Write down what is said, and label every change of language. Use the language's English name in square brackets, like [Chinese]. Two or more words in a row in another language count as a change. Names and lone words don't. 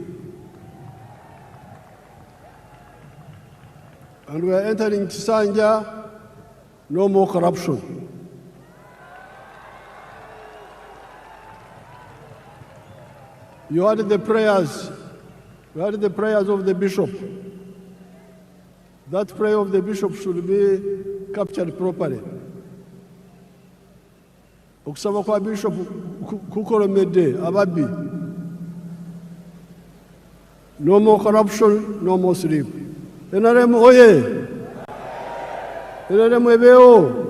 [English] And we are entering Chisanja, no more corruption. You heard the prayers. You heard the prayers of the bishop. That prayer of the bishop should be captured properly. [Ganda] Okusaba kwa bishop kukolomedde ababbi. [English] No more corruption, no more sleep. NRM oye. NRM ebeo.